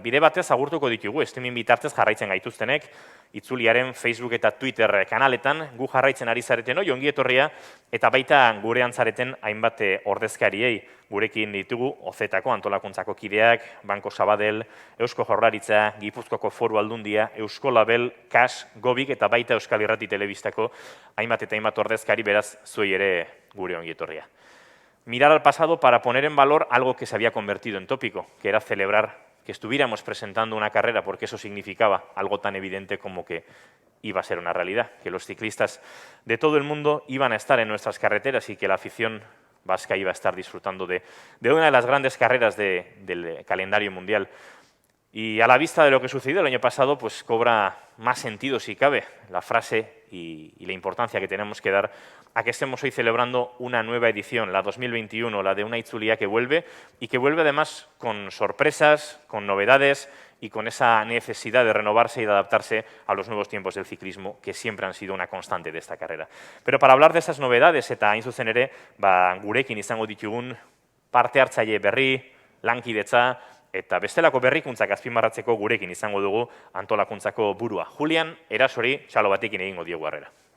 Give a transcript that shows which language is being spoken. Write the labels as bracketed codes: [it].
[eu] Bide batez agurtuko ditugu, streaming bitartez jarraitzen gaituztenek, itzuliaren Facebook eta Twitter kanaletan, gu jarraitzen ari zareten hoi, ongi etorria, eta baita gurean zareten hainbat ordezkariei, gurekin ditugu, Ozetako antolakuntzako kideak, Banko Sabadell, Eusko Jaurlaritza, Gipuzkoako Foru Aldundia, Euskolabel, KAS, Gobik eta baita Euskal Irrati Telebistako hainbat eta hainbat ordezkari beraz zuei ere gure ongi etorria. [es] Mirar al pasado para poner en valor algo que se había convertido en tópico, que era celebrar que estuviéramos presentando una carrera, porque eso significaba algo tan evidente como que iba a ser una realidad, que los ciclistas de todo el mundo iban a estar en nuestras carreteras y que la afición vasca iba a estar disfrutando de una de las grandes carreras del calendario mundial. Y a la vista de lo que sucedió el año pasado, pues cobra más sentido, si cabe, la frase y la importancia que tenemos que dar a que estemos hoy celebrando una nueva edición, la 2021, la de una itzulia que vuelve y que vuelve además con sorpresas, con novedades y con esa necesidad de renovarse y de adaptarse a los nuevos tiempos del ciclismo que siempre han sido una constante de esta carrera. Pero para hablar de esas novedades [eu] eta hain zuzen ere, gurekin izango ditugun parte hartzaile berri, lankidetza, eta bestelako berrikuntzak azpimarratzeko gurekin izango dugu antolakuntzako burua. Julian, Erasori, txalo batekin egingo diogu harrera.